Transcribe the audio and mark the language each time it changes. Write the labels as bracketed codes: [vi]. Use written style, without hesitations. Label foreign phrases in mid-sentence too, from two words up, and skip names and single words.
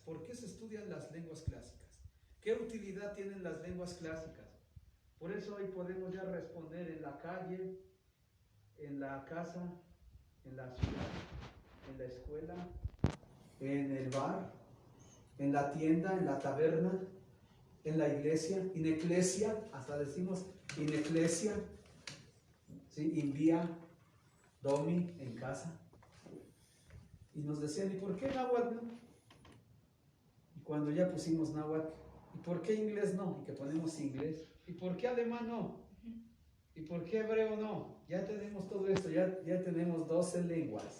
[es] ¿Por qué se estudian las lenguas clásicas? ¿Qué utilidad tienen las lenguas clásicas? Por eso hoy podemos ya responder en la calle, en la casa, en la ciudad, en la escuela, en el bar, en la tienda, en la taberna, en la iglesia, [la] in ecclesia, [es] hasta decimos [la] in ecclesia, [es] ¿sí? [la] In via domi, [es] en casa. Y nos decían, ¿y por qué náhuatl no? Y cuando ya pusimos náhuatl, ¿y por qué inglés no? Y que ponemos inglés. ¿Y por qué alemán no? ¿Y por qué hebreo no? Ya tenemos todo esto, ya tenemos 12 lenguas.